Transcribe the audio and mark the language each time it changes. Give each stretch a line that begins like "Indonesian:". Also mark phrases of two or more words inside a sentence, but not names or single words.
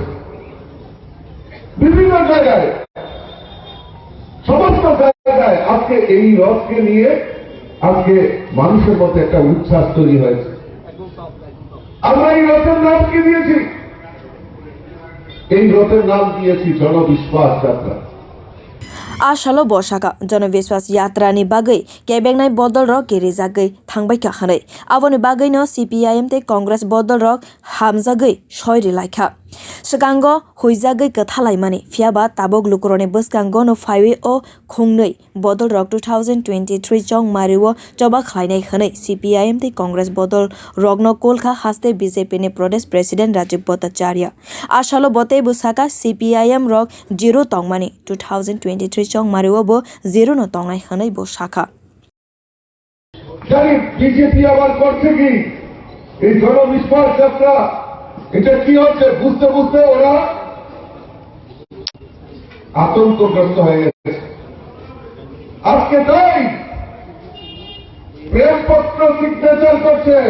Bangla: বিভিন্ন জায়গায়, সমস্ত জায়গায় আজকে এই রথকে নিয়ে আজকে মানুষের মধ্যে একটা উচ্ছ্বাস তৈরি হয়েছে। আমরা এই রথের নাম কি দিয়েছি? এই রথের নাম দিয়েছি জনবিশ্বাস যাত্রা।
Kok Borok: Ashalo boshaka जनविश्वास यात्रा ni bagai kebengnai bodol rok gerijagai thangbai kakhanai aboni bagai no CPIM te Congress bodol rok hamjagai soiri laikha Sekango huijagai kathalaimani phiaba tabok lukurone boskango no phaiwi o khungnei bodol rok 2023 chong mariwo choba khlainai khanai CPIM te Congress bodol rok no kolkha haste BJP ni Pradesh President Rajib Bhattacharya Ashalo botei busaka CPIM rok 0 tongmani 2023 chong mariwo bo 0 no tongnai khanai bo sakha
Bangla: জানি বিজেপি আবার করছে কি এই জনবিশ্বাস যাত্রা, এটা কি হচ্ছে বুঝতে বুঝতে ওরা আতঙ্কগ্রস্ত হয়ে গেছে। আজকে তাই প্রেমপত্র সিগনেচার করছেন।